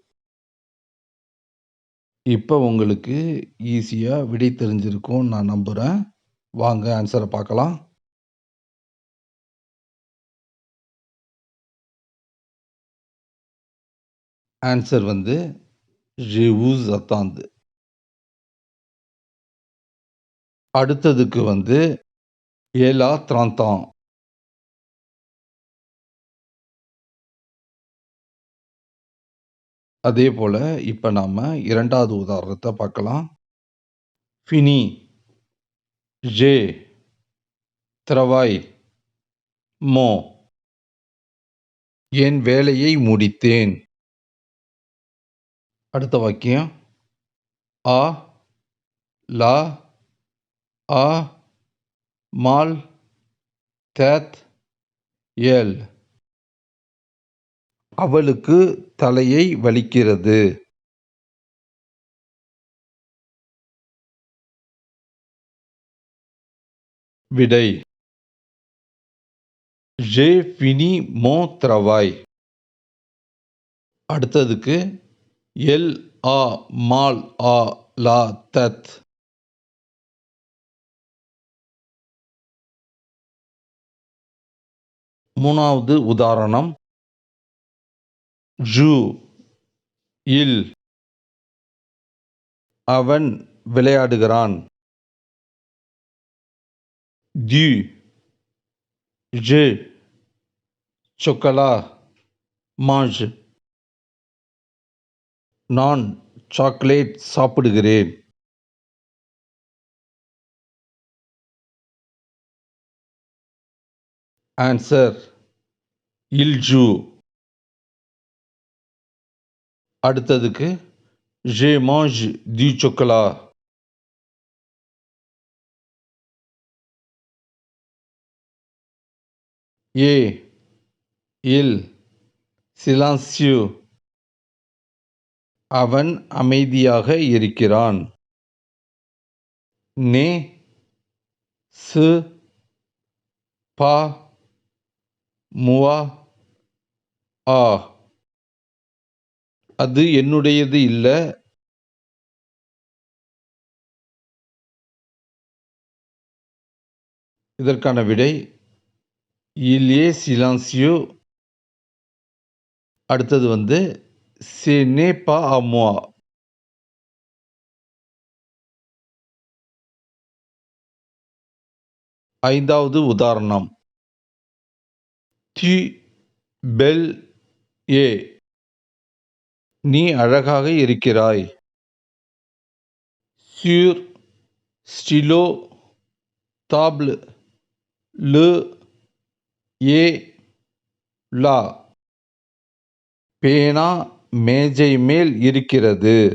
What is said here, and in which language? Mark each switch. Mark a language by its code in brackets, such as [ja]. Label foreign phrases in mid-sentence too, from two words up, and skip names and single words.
[ta] இப்ப உங்களுக்கு ஈஸியா விடை தெரிஞ்சிருக்கும்னு நான் நம்புறேன். வாங்க ஆன்ஸர பார்க்கலாம். ஆன்ஸர் [fr] je vous attends. [ta] அடுத்ததுக்கு [fr] elle a 30 ans. [ta] அதே போல இப்ப நாம 2வது உதாரணத்த பார்க்கலாம். [fr] fini, j'ai, travaille, mon. [ta] என் வேலையை முடித்தேன். அடுத்த வாக்கியம் [fr] a, la, a, mal, tête, elle. [ta] அவளுக்கு தலையை வலிக்கிறது. விடை [fr] j'ai fini mon travail. [ta] அடுத்ததுக்கு [fr] elle a mal à la tête. [ta] மூணாவது உதாரணம் [fr] joue, il. [ta] அவன் விளையாடுகிறான். [fr] du, je, chocolat, mange. [ta] நான் சாக்லேட் சாப்பிடுகிறேன். ஆன்சர் [fr] il joue. [ta] அடுத்ததுக்கு [fr] je mange du chocolat. ஏ, il, silencieux. [ta] அவன் அமைதியாக இருக்கிறான். [fr] ne, se, pas, moi, a. [ta] அது என்னுடையது இல்ல. இதற்கான விடை [fr] il est silencieux. [ta] அடுத்தது [fr] ce n'est pas à moi. [ta] ஐந்தாவது உதாரணம் [fr] tu belle es. [ta] நீ அழகாக இருக்கிறாய். [fr] sur, stylo, table, le, est, la. [ta] பேனா மேஜை மேல் இருக்கிறது.